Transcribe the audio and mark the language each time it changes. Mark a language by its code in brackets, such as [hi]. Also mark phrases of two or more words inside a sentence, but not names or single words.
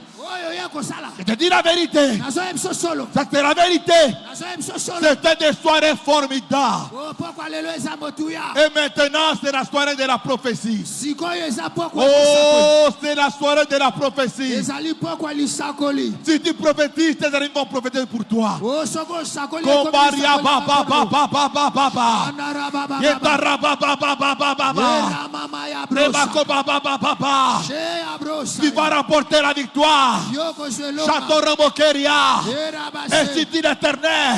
[fr] Je te dis la vérité. C'est la vérité. C'était des soirées formidables. Et maintenant, c'est la soirée de la prophétie. Oh, c'est la soirée de la prophétie. Si tu prophétises, tes amis vont prophétiser pour toi. Kombaria baba baba baba baba. Yetara baba baba baba. Rebako baba baba baba. Tu vas remporter la victoire. Chatorobokeria. Ainsi dit l'Éternel.